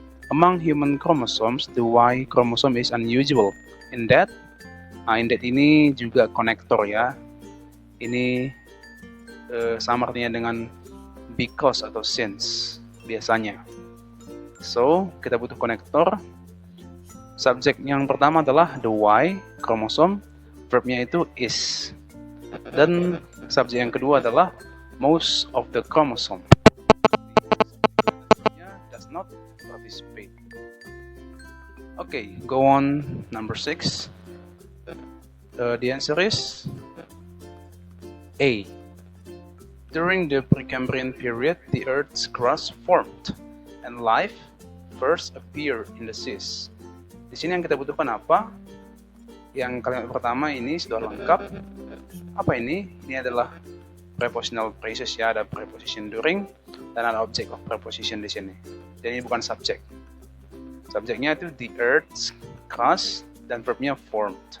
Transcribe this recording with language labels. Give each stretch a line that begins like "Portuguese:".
English: Among human chromosomes, the Y chromosome is unusual in that.
Indonesian: In that ini juga konektor ya. Ini sama artinya dengan because atau since biasanya.
English: So,
Indonesian: kita butuh konektor. Subjek yang pertama adalah the Y chromosome, verbnya itu is. Dan subjek yang kedua adalah most of the chromosome.
English: Does not participate. Okay, go on number 6. The answer is A. During the Precambrian period, the Earth's crust formed, and life first appeared in the seas.
Indonesian: Di sini yang kita butuhkan apa? Yang kalimat pertama ini sudah lengkap. Apa ini? Ini adalah prepositional phrases ya, ada preposition during dan ada object of preposition di sini. Jadi ini bukan subjek. Subjeknya itu the Earth's crust dan verbnya formed.